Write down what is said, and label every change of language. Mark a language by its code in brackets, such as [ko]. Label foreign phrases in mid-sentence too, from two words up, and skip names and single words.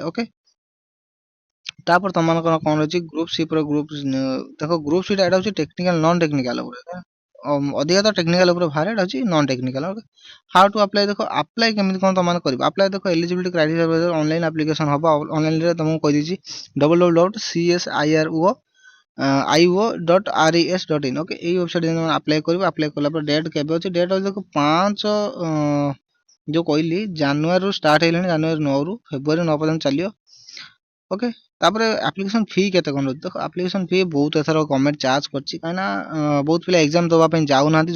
[or] ଓକେ, ତାପରେ ତମମାନଙ୍କର କଣ ରହିଛି [en] group C [or] ର ଗ୍ରୁପ ଦେଖ [en] group C [or] ଏଟା ହଉଛି [en] technical non technical [or] ଉପରେ, ଅଧିକା ତ ଟେକ୍ନିକାଲ ଉପରେ ବାହାରେ, ଏଟା ହଉଛି [en] non technical. [or] ଓକେ, [en] how to apply [or] ଦେଖ ଆପ୍ଲାଏ କେମିତି କଣ ତମମାନେ କରିବ। ଆପ୍ଲାଏ ଦେଖ [en] eligibility criteria online application [or] ହବ। ଅନଲାଇନରେ ତମକୁ କହିଦେଇଛି www.csiro.io.res.in। ଓକେ, ଏଇ ୱେବସାଇଟ ତମେ ଆପ୍ଲାଏ କରିବ। ଆପ୍ଲାଏ କଲା ପରେ ଡେଟ୍ କେବେ ଅଛି? ଡେଟ୍ ଅଛି ଦେଖ 5 ଯୋଉ କହିଲି ଜାନୁଆରୀରୁ ଷ୍ଟାର୍ଟ ହେଇଲାଣି, ଜାନୁଆରୀ 9ରୁ ଫେବୃଆରୀ 9 ପର୍ଯ୍ୟନ୍ତ ଚାଲିବ। ଓକେ, ତାପରେ [en] application fee [or] କେତେ କଣ ରହୁଛି? ଦେଖ [en] application fee [or] ବହୁତ ଏଥର [en] government charge [or] କରିଛି, କାହିଁକିନା ବହୁତ ପିଲା ଏକ୍ଜାମ ଦେବା ପାଇଁ ଯାଉନାହାନ୍ତି।